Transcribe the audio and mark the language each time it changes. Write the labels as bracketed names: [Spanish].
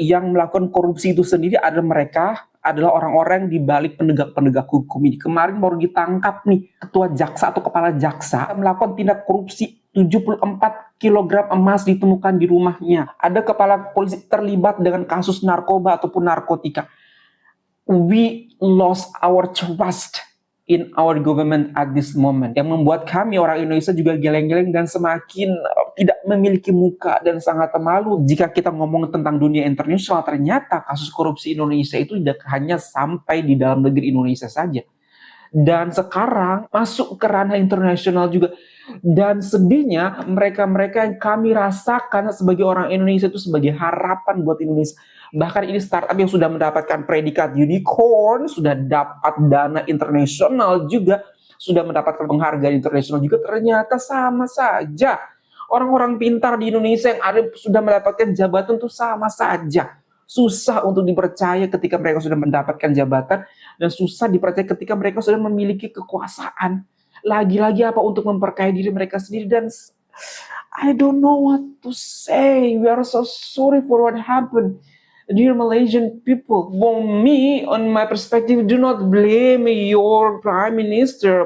[Indonesian] Yang melakukan korupsi itu sendiri adalah orang-orang di balik penegak-penegak hukum ini. Kemarin baru ditangkap nih ketua jaksa atau kepala jaksa melakukan tindak korupsi. 74 kg emas ditemukan di rumahnya. Ada kepala polisi terlibat dengan kasus narkoba ataupun narkotika. [English] We lost our trust in our government at this moment. [Indonesian] Yang membuat kami orang Indonesia juga geleng-geleng dan semakin tidak memiliki muka dan sangat malu. Jika kita ngomong tentang dunia internasional, ternyata kasus korupsi Indonesia itu tidak hanya sampai di dalam negeri Indonesia saja. Dan sekarang masuk ke ranah internasional juga. Dan sedihnya mereka-mereka yang kami rasakan sebagai orang Indonesia itu sebagai harapan buat Indonesia. Bahkan ini startup yang sudah mendapatkan predikat unicorn, sudah dapat dana internasional juga, sudah mendapatkan penghargaan internasional juga, ternyata sama saja. Orang-orang pintar di Indonesia yang ada sudah mendapatkan jabatan itu sama saja. Susah untuk dipercaya ketika mereka sudah mendapatkan jabatan, dan susah dipercaya ketika mereka sudah memiliki kekuasaan. Lagi-lagi apa untuk memperkaya diri mereka sendiri. Dan [English] I don't know what to say. We are so sorry for what happened. Dear Malaysian people, for me, on my perspective, do not blame your Prime Minister.